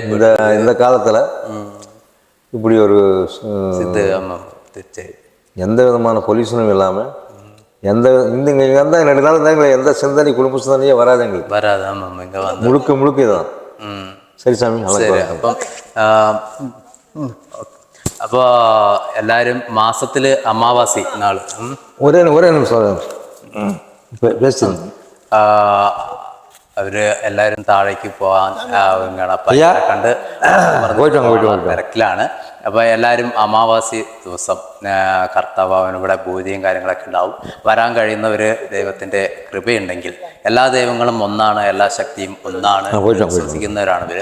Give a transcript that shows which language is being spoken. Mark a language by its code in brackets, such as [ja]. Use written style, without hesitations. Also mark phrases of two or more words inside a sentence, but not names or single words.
[ta] இந்த காலத்துல இப்படி ஒரு எந்த விதமான பொல்யூஷனும் இல்லாம எந்த 2 நாள் தான் எந்த சிந்தனை குடும்ப சிந்தனையே வராது எங்களுக்கு. வராது. ஆமாம், இங்க வந்து முழுக்க இதான். சரி சாமி. சரி. அப்போ எல்லாரும் மாசத்துல அமாவாசை நாள் ஒரே நிமிஷம் பேசுங்க. [ml] അവര് എല്ലാവരും താഴേക്ക് പോകാൻ കണ്ട് തിരക്കിലാണ്. അപ്പോൾ എല്ലാവരും അമാവാസി ദിവസം കർത്താവ് ഇവിടെ പൂജയും കാര്യങ്ങളൊക്കെ ഉണ്ടാവും. വരാൻ കഴിയുന്നവർ ദൈവത്തിൻ്റെ കൃപയുണ്ടെങ്കിൽ, എല്ലാ ദൈവങ്ങളും ഒന്നാണ്, എല്ലാ ശക്തിയും ഒന്നാണ് വിശ്വസിക്കുന്നവരാണ് ഇവർ.